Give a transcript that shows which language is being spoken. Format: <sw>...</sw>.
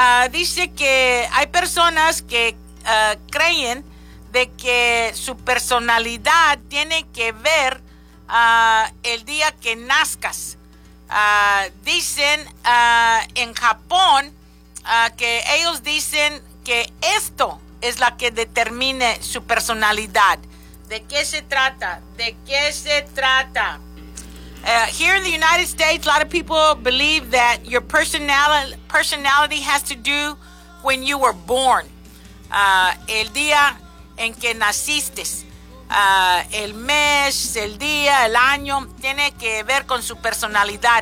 <es>Dice que hay personas que creen de que su personalidad tiene que ver el día que nazcas. Dicen en Japón que ellos dicen que esto es la que determine su personalidad. ¿De qué se trata? ¿De qué se trata?</es> <en>Here in the United States, a lot of people believe that your personality has to do when you were born.</en> <es>El día en que naciste. El mes, el día, el año, tiene que ver con su personalidad.</es>